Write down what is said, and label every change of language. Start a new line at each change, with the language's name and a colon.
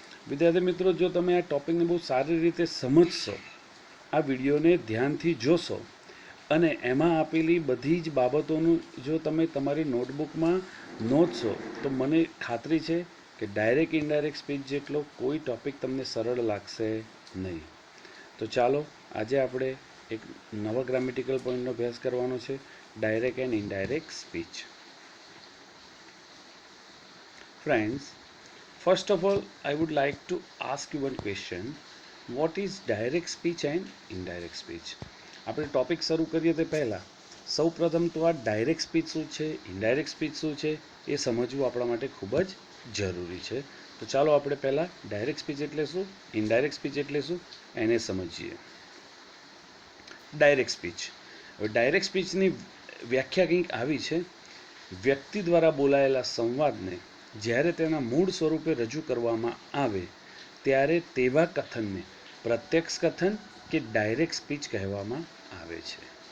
Gujarati: વિદ્યાર્થી મિત્રો, જો તમે આ ટૉપિકને બહુ સારી રીતે સમજશો, આ વિડીયોને ધ્યાનથી જોશો અને એમાં આપેલી બધી જ બાબતોનું જો તમે તમારી નોટબુકમાં નોંધશો તો મને ખાતરી છે કે ડાયરેક્ટ ઇનડાયરેક્ટ સ્પીચ જેટલો કોઈ ટૉપિક તમને સરળ લાગશે નહીં। તો ચાલો આજે આપણે એક નવા ગ્રામેટિકલ પોઈન્ટનો અભ્યાસ કરવાનો છે, direct and indirect speech.
English: Friends, first of all, I would like to ask you one question. What is direct speech and indirect speech?
Gujarati: આપણે ટોપિક શરૂ કરીએ તે પહેલાં સૌપ્રથમ તો આ ડાયરેક્ટ સ્પીચ શું છે, ઇનડાયરેક્ટ સ્પીચ શું છે એ સમજવું આપણા માટે ખૂબ જ જરૂરી છે। તો ચાલો આપણે પહેલાં ડાયરેક્ટ સ્પીચ એટલે શું, ઇનડાયરેક્ટ સ્પીચ એટલે શું એને સમજીએ। ડાયરેક્ટ સ્પીચ, હવે ડાયરેક્ટ સ્પીચની વ્યાખ્યા કંઈક આવી છે: વ્યક્તિ દ્વારા બોલાયેલા સંવાદને જ્યારે તેના મૂળ સ્વરૂપે રજૂ કરવામાં આવે ત્યારે તેવા કથનને પ્રત્યક્ષ કથન કે ડાયરેક્ટ સ્પીચ કહેવામાં આવે છે।